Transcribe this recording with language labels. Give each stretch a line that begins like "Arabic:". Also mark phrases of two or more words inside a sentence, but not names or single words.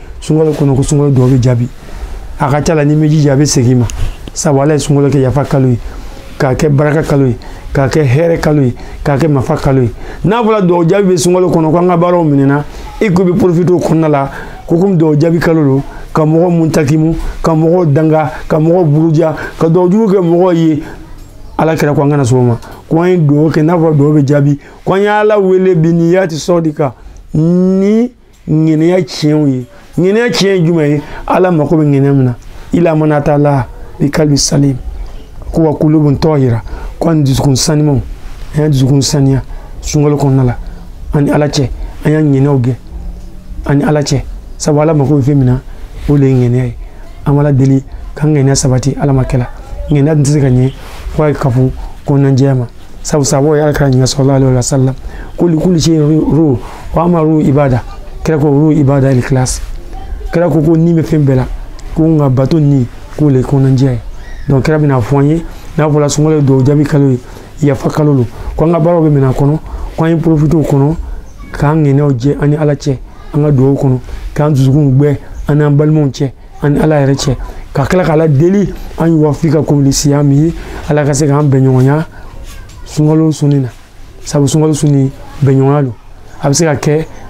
Bambara: sunkalo kɔnɔ ko sunkalo dɔw bɛ jaabi a ka ca la ni bɛ jija a bɛ segin ma sabu Ala ye sunkalo kɛ yafa kalo ye k'a kɛ baraka kalo ye k'a kɛ hɛrɛ kalo ye k'a kɛ marifa kalo ye n'a fɔra dɔw jaabi bɛ sunkalo kɔnɔ ko an ka baaraw minɛna i ko bɛ profiter o kɔnɔna la ko komi dɔw jaabi kalo don ka mɔgɔw muntakimu ka mɔgɔw danga ka mɔgɔw buruja ka dɔw jugu kɛ mɔgɔw ye Ala kɛra ko an kana sɔn o ma ko an ye dugawu kɛ n'a fɔra dɔw bɛ jaabi ko an ye Ala wele
Arabic: بنية صادقة
Bambara: ni ŋaniya tiɲɛw ye ŋaniya tiɲɛ ye jumɛn ye Ala mako bɛ ŋaniya min na
Arabic: إلا من أتى الله بقلب سليم
Bambara: ko
Arabic: وقلوب طاهرة
Bambara: ko an dusukun sanimaw an ye dusukun saniya sunkalo kɔnɔna la ani Ala cɛ an y'a ŋaniyaw gɛ ani Ala cɛ sabu Ala mako bɛ fɛn min na o de ye ŋaniya ye an b'Ala deli k'an ŋaniya sabati Ala ma kɛla ŋaniya tɛ se ka ɲɛ fo a ye kafo kɔnɔnajɛya ma sabu sababu ye Alakira ɲininka sallallahu
Arabic: عليه وسلم
Bambara: ko
Arabic: لكل شيء روح وأما روح العبادة
Bambara: kira ko
Arabic: روح العبادة الإخلاص
Bambara: kira ko ni bɛ fɛn bɛɛ la ko nka bato ni k'o le ye kɔnɔnajɛya ye donc kira bɛna fɔ an ye n'a fɔra sunkalo dɔw jaabi kalo ye yafa kalo don ko an ka baaraw bɛ minɛ a kɔnɔ ko an ye profiter o kɔnɔ k'an ŋaniyaw jɛ ani Ala cɛ an ka dugawu kɔnɔ k'an dusukun gbɛ an n'an balimaw cɛ ani Ala yɛrɛ cɛ ka tila k'Ala deli an
Arabic: يوفقكم لصيامه
Bambara: Ala ka se k'an bɛn ɲɔgɔnya sunkalo sunni na sabu sunkalo sunni bɛnɲɔgɔnya don a bɛ se ka kɛ